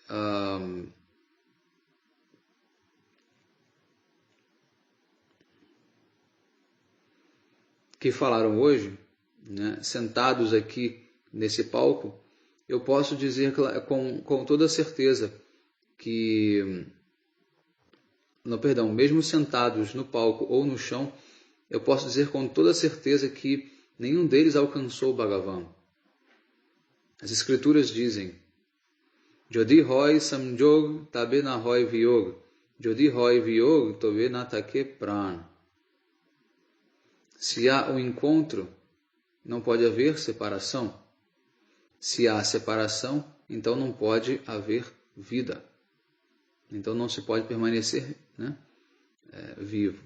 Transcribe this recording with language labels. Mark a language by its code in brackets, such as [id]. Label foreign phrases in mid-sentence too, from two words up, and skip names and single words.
[pt] né, sentados aqui nesse palco, eu posso dizer com toda certeza que, mesmo sentados no palco ou no chão, eu posso dizer com toda certeza que nenhum deles alcançou o Bhagavan. As escrituras dizem: [bn] যদি হয় সংযোগ তবে না হয় বিয়োগ, যদি হয় বিয়োগ তবে না থাকে প্রাণ. [pt] Se há um encontro, não pode haver separação. Se há separação, então não pode haver vida. Então não se pode permanecer, né, vivo.